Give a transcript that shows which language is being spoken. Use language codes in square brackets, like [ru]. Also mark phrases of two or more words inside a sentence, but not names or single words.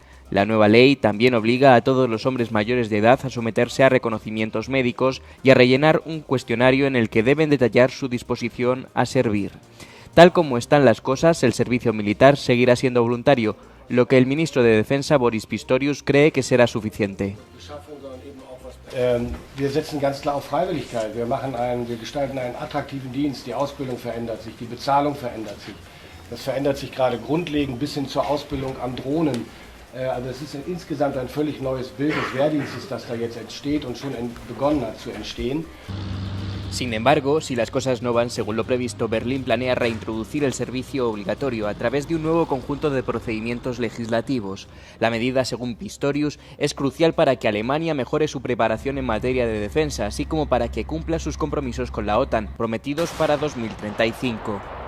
[es] La nueva ley también obliga a todos los hombres mayores de edad a someterse a reconocimientos médicos y a rellenar un cuestionario en el que deben detallar su disposición a servir. Tal como están las cosas, el servicio militar seguirá siendo voluntario, lo que el ministro de Defensa, Boris Pistorius, cree que será suficiente. [de] Wir setzen ganz klar auf Freiwilligkeit. Wir gestalten einen attraktiven Dienst. Die Ausbildung verändert sich, die Bezahlung verändert sich. Das verändert sich gerade grundlegend bis hin zur Ausbildung an Drohnen. Also es ist insgesamt ein völlig neues Bild des Wehrdienstes, das da jetzt entsteht und schon begonnen hat zu entstehen. [es] Sin embargo, si las cosas no van según lo previsto, Berlín planea reintroducir el servicio obligatorio a través de un nuevo conjunto de procedimientos legislativos. La medida, según Pistorius, es crucial para que Alemania mejore su preparación en materia de defensa, así como para que cumpla sus compromisos con la OTAN, prometidos para 2035.